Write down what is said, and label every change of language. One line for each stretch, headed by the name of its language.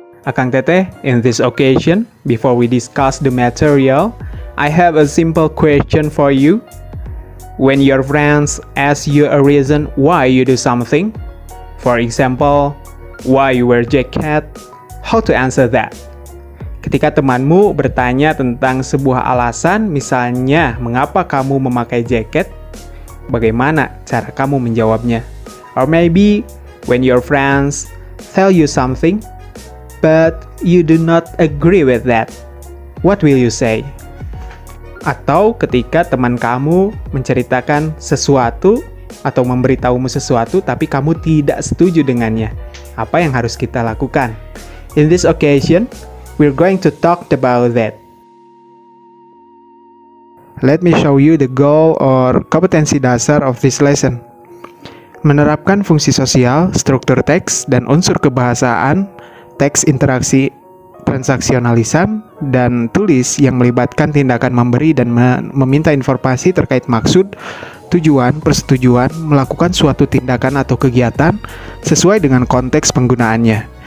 English: Akang Teteh, in this occasion, before we discuss the material, I have a simple question for you. When your friends ask you a reason why you do something, for example, why you wear jacket, how to answer that?
Indonesian: Ketika temanmu bertanya tentang sebuah alasan, misalnya mengapa kamu memakai jaket, bagaimana cara kamu menjawabnya?
English: Or maybe when your friends tell you something, but you do not agree with that, what will you say?
Indonesian: Atau ketika teman kamu menceritakan sesuatu atau memberitahumu sesuatu tapi kamu tidak setuju dengannya, apa yang harus kita lakukan?
English: In this occasion, we're going to talk about that. Let me show you the goal or
Indonesian: kompetensi dasar
English: of this lesson.
Indonesian: Menerapkan fungsi sosial, struktur teks, dan unsur kebahasaan, teks interaksi transaksionalisan, dan tulis yang melibatkan tindakan memberi dan meminta informasi terkait maksud, tujuan, persetujuan, melakukan suatu tindakan atau kegiatan sesuai dengan konteks penggunaannya.